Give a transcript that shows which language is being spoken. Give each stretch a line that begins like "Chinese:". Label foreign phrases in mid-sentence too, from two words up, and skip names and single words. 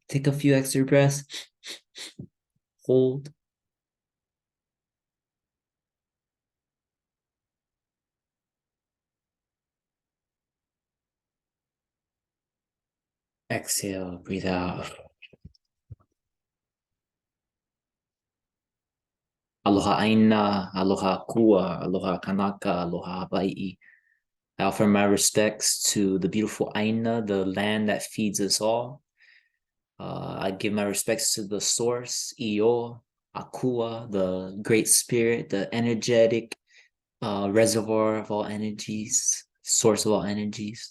English: Take a few extra breaths. Hold. Exhale, breathe out.
Hawaiian: Aloha aina, aloha kua, aloha kanaka, aloha Hawaii.
English: I offer my respects to the beautiful aina, the land that feeds us all. I give my respects to the source, Iyo, Akua, the great spirit, the energetic reservoir of all energies, source of all energies.